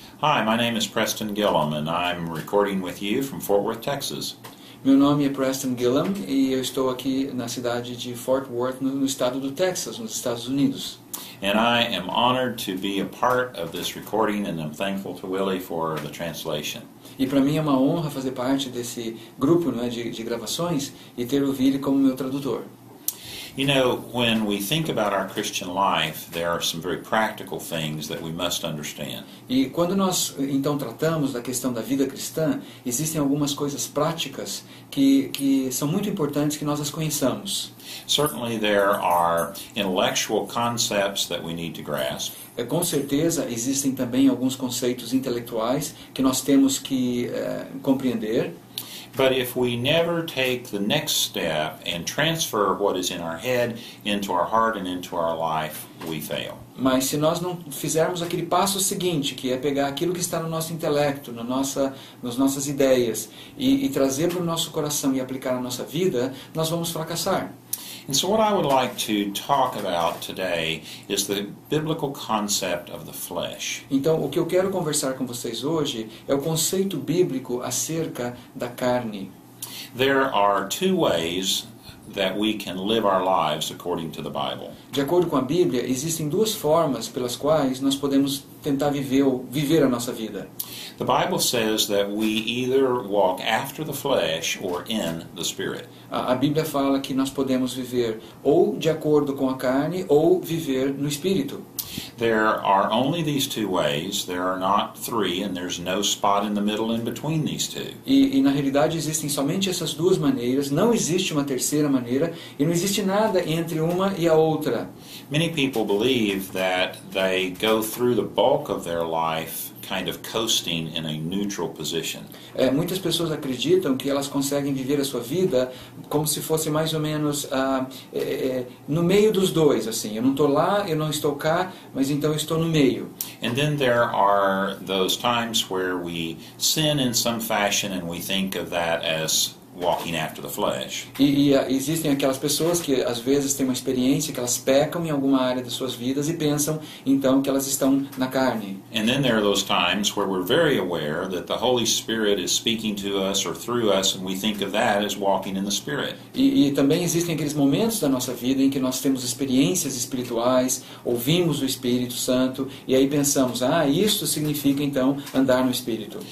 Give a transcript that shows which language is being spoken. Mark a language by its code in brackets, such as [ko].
[en] Hi, my name is Preston Gillum, and I'm recording with you from Fort Worth, Texas. [pt] Meu nome é Preston Gillum e eu estou aqui na cidade de Fort Worth, no estado do Texas, nos Estados Unidos. [en] And I am honored to be a part of this recording, and I'm thankful to Willie for the translation. [pt] E para mim é uma honra fazer parte desse grupo, né, de gravações e ter o Willie como meu tradutor. [en] You know, when we think about our Christian life, there are some very practical things that we must understand. [pt] E quando nós então tratamos da questão da vida cristã, existem algumas coisas práticas que são muito importantes que nós as conheçamos. [en] Certainly there are intellectual concepts that we need to grasp. [pt] Com certeza existem também alguns conceitos intelectuais que nós temos que compreender. [en] But if we never take the next step and transfer what is in our head into our heart and into our life, we fail. [pt] Mas se nós não fizermos aquele passo seguinte, que é pegar aquilo que está no nosso intelecto, nas nossas ideias, e trazer para o nosso coração e aplicar na nossa vida, nós vamos fracassar. [en] And so what I would like to talk about today is the biblical concept of the flesh. [pt] Então, o que eu quero conversar com vocês hoje é o conceito bíblico acerca da carne. [en] There are two ways that we can live our lives according to the Bible. [pt] De acordo com a Bíblia, existem duas formas pelas quais nós podemos tentar viver a nossa vida. [en] The Bible says that we either walk after the flesh or in the Spirit. [pt] A Bíblia fala que nós podemos viver ou de acordo com a carne ou viver no Espírito. [en] There are only these two ways. There are not three, and there's no spot in the middle in between these two. [pt] E na realidade existem somente essas duas maneiras, não existe uma terceira maneira e não existe nada entre uma e a outra. [en] Many people believe that they go through the bulk of their life kind of coasting in a neutral position. [pt] Muitas pessoas acreditam que elas conseguem viver a sua vida como se fosse mais ou menos no meio dos dois, assim. Eu não estou lá, eu não estou cá, mas então eu estou no meio. [en] And then there are those times where we sin in some fashion and we think of that as walking after the flesh. [pt] E existem aquelas pessoas que às vezes têm uma experiência que elas pecam em alguma área das suas vidas e pensam então que elas estão na carne. [en] And then there are those times where we're very aware that the Holy Spirit is speaking to us or through us, and we think of that as walking in the Spirit. [pt] E também existem aqueles momentos da nossa vida em que nós temos experiências espirituais, ouvimos o Espírito Santo e aí pensamos, isso significa então andar no Espírito.